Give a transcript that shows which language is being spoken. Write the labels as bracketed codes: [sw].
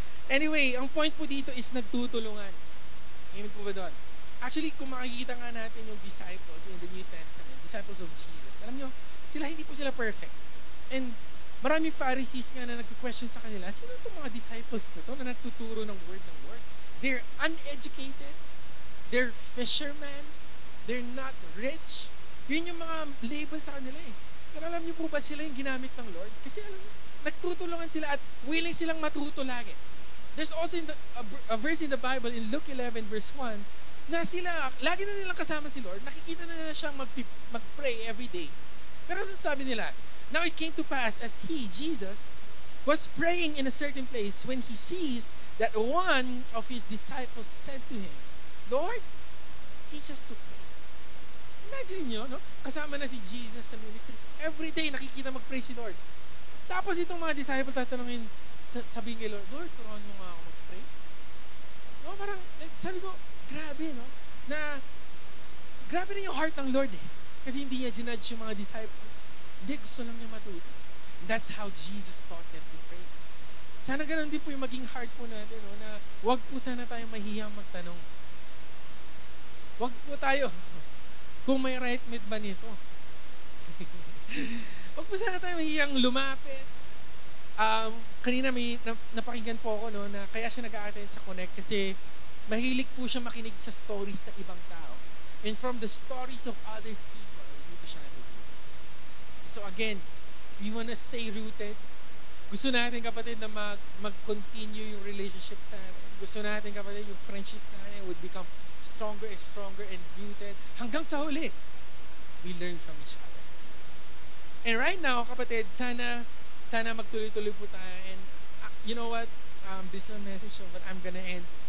[tl] Anyway, ang point po dito is nagtutulungan. Amen po ba doon? Actually, kung makikita nga natin yung [en] disciples in the New Testament, disciples of Jesus, [tl] alam nyo, hindi po sila perfect. And maraming Pharisees nga na nagka-question sa kanila, sino itong mga disciples na to na nagtuturo ng word? [en] They're uneducated, they're fishermen, they're not rich. [tl] Yun yung mga label sa kanila eh. Pero alam niyo po ba sila yung ginamit ng Lord? Kasi alam niyo, nagtutulungan sila at willing silang matuto lagi. [en] There's also a verse in the Bible in Luke 11 verse 1 [tl] na sila, lagi na nilang kasama si Lord, nakikita na nila siyang mag-pray every day. Pero sabi nila, [en] now it came to pass as he, Jesus, was praying in a certain place when he sees that one of his disciples said to him, Lord, teach us to pray. [tl] Imagine nyo, no? Kasama na si Jesus sa ministry. Every day nakikita mag-pray si Lord. Tapos itong mga disciples tatanungin, sabihin kay Lord, Lord, turuan mo nga ako mag-pray. No, parang, sabi ko, grabe, no? Grabe na yung heart ng Lord eh. Kasi hindi niya ginudge yung mga disciples. Hindi, gusto lang niya matuto. [en] And that's how Jesus taught them to pray. [tl] Sana ganun din po yung maging heart po natin, no? Na wag po sana tayong mahihiyang magtanong. Wag po tayo. Kung may right mate ba nito? Wag po sana tayo mahihiyang lumapit. Kanina may napakinggan po ako, no, na kaya siya nag-a-attend sa Connect kasi mahilig po siya makinig sa stories ng ibang tao. [en] And from the stories of other people, [tl] dito siya natutunan. [en] So again, we wanna stay rooted. [tl] Gusto natin, kapatid, na mag-continue yung relationships natin. Gusto natin, kapatid, yung friendships natin [en] would become stronger and rooted. [tl] Hanggang sa huli, [en] we learn from each other. And right now, kapatid, [tl] sana magtuloy-tuloy po tayo. [en] And you know what? This is a message, but I'm gonna end